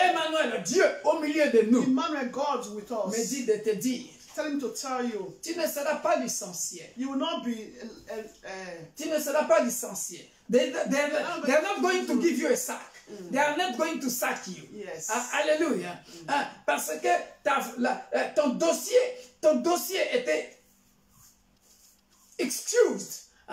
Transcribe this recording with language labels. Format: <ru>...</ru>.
<fr>Emmanuel, Dieu au milieu de nous,</fr> <en>Emmanuel God with</en> <fr>me</fr> <en>us,</en> <fr>dit de te dire,</fr> <en>tell him to tell you,</en> <fr>tu ne seras pas licencié.</fr> <en>you will not be,</en> <fr>Tu ne seras pas licencié.</fr> <en>They are not going to give you a sack. They are not going to sack you. Yes.</en> <fr>Alléluia. Parce que ton dossier était</fr> <en>excused.</en>